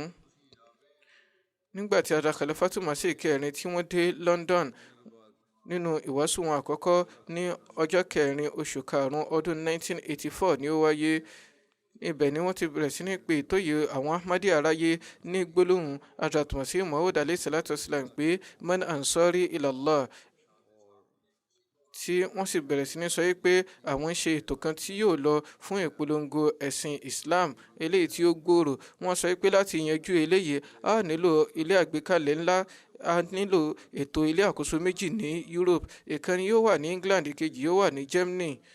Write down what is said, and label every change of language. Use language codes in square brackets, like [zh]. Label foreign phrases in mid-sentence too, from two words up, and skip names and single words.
[yo] Nígbà tí Hadrat Khalifatu Masih kẹrin tí wọ́n dé London nínú ìwàásù wọn àkọ́kọ́ ní ọjọ́ 4 oṣù karùn-ún ọdún 1984 ni ó wáyé. Ibẹ̀ ni wọ́n ti bẹ̀rẹ̀ sí ní pe ìtóyè àwọn Ahmadi aráyé ní gbólóhùn Hadrat Masih Maud [ar] عليه الصلاة والسلام [yo] pé [ar] من أنصاري إلى الله, [yo] tí wọ́n sì bẹ̀rẹ̀ sí ní sọ pé àwọn ń ṣe ètò kan tí yóò lọ fún ìpolongo ẹ̀sìn Islam eléyìí tí ó gbòòrò. Wọ́n sọ pé láti yanjú eléyìí a nílò ilé àgbékalẹ̀ ńlá, a nílò ètò ilé àkóso méjì ní Europe, ìkan yóò wà ní England, ìkejì yóò wà ní Germany.